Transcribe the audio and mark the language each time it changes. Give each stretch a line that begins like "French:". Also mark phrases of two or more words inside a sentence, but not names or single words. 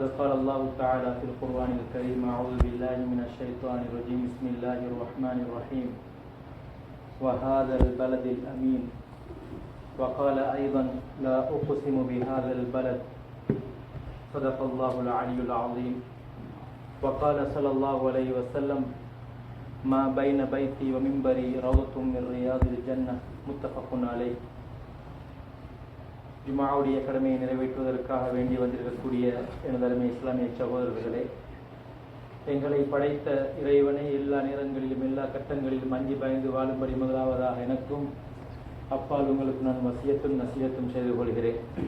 Arabic: قال الله تعالى في القرآن الكريم أعوذ بالله من الشيطان الرجيم بسم الله الرحمن الرحيم وهذا البلد الأمين وقال أيضا لا أقسم بهذا البلد صدق الله العلي العظيم وقال صلى الله عليه وسلم ما بين بيتي ومنبري روضة من رياض الجنة متفق عليه.
Tamil: ஜும்ஆவுடைய கடமையை நிறைவேற்றுவதற்காக வேண்டி வந்திருக்கக்கூடிய எனதருமை இஸ்லாமிய சகோதரர்களே, எங்களை படைத்த இறைவனை எல்லா நேரங்களிலும் எல்லா கட்டங்களிலும் அஞ்சி பயந்து வாழும்படி முதலாவதாக எனக்கும் அப்பால் உங்களுக்கு நான் வசியத்தும் நசியத்தும் செய்து கொள்கிறேன்.